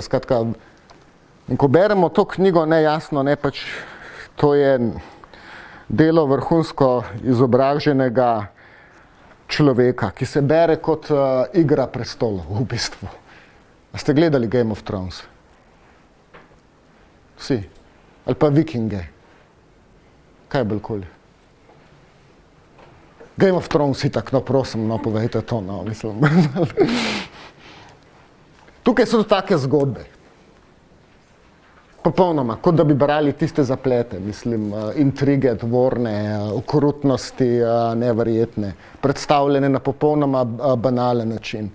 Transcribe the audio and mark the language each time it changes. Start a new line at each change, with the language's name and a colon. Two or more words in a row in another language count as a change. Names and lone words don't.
Slovenian: Skratka, in ko beremo to knjigo, nejasno, ne, pač to je delo vrhunsko izobraženega človeka, ki se bere kot Igra prestolov v bistvu. A ste gledali Game of Thrones? Vsi? Ali pa Vikinge? Kaj je bolj koli? Game of Thrones itak, no prosim, no povejte to, no, mislim. Tukaj so take zgodbe. Popolnoma, kot da bi brali tiste zaplete, mislim, intrige, dvorne, okrutnosti, neverjetne, predstavljene na popolnoma banalen način.